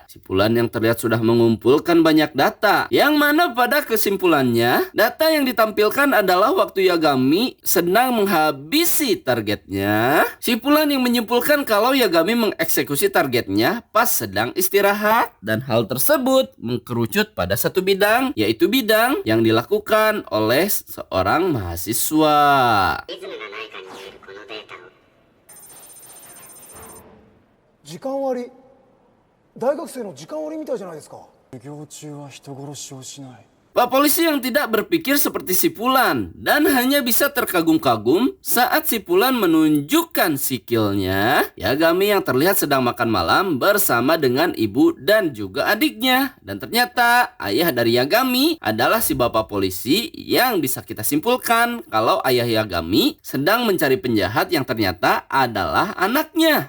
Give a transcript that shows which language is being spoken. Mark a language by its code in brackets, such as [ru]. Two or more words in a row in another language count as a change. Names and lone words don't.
[id] Si Fulan yang terlihat sudah mengumpulkan banyak data, yang mana pada kesimpulannya data yang ditampilkan adalah waktu Yagami sedang menghabisi targetnya. Si Fulan yang menyimpulkan kalau Yagami mengeksekusi targetnya pas sedang istirahat, dan hal tersebut mengkerucut pada satu bidang, yaitu bidang yang dilakukan oleh seorang mahasiswa. [ja] リズムがないかによるこのデータを時間割大学生の時間割みたいじゃないですか。授業中は人殺しをしない。 [id] Pak polisi yang tidak berpikir seperti si Fulan dan hanya bisa terkagum-kagum saat si Fulan menunjukkan sikilnya. Yagami yang terlihat sedang makan malam bersama dengan ibu dan juga adiknya. Dan ternyata ayah dari Yagami adalah si bapak polisi yang bisa kita simpulkan kalau ayah Yagami sedang mencari penjahat yang ternyata adalah anaknya.